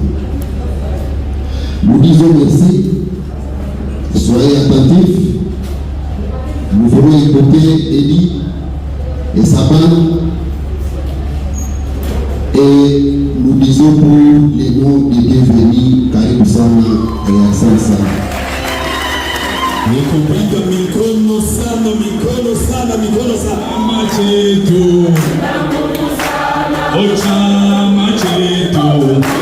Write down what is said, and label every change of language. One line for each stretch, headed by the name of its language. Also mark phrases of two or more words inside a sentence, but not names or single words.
French: Nous disons merci, soyez attentifs, nous voulons écouter Eli et sa bande, et nous disons pour les noms des bienvenus,
Swahili: Karibu Sana et Asante Sana. Nikupiga mikono sana, mikono sana, mikono sana. Chama chetu, chama chetu,